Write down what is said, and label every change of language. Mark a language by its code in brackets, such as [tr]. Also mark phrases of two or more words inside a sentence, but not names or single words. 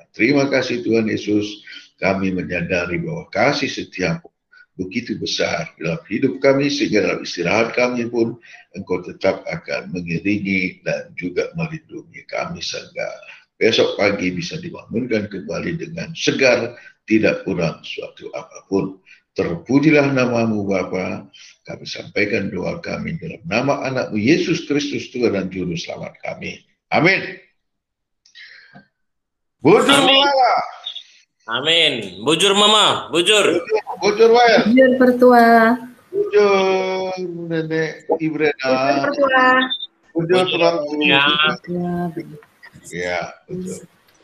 [id] Terima kasih Tuhan Yesus, kami menyadari bahwa kasih setiamu begitu besar dalam hidup kami, sehingga dalam istirahat kami pun Engkau tetap akan mengiringi dan juga melindungi kami, sehingga besok pagi bisa dibangunkan kembali dengan segar, tidak kurang suatu apapun. Terpujilah nama-Mu Bapa. Kami sampaikan doa kami dalam nama anak-Mu Yesus Kristus, Tuhan dan Juru Selamat kami. [btx] Amin. Bujur Mama. Amin. Bujur Mama. Bujur. Bujur Wael. Bujur Pertua. Bujur Nenek Ibrena. Pertua. Bujur Tulang. [id] Ya. Ya, betul.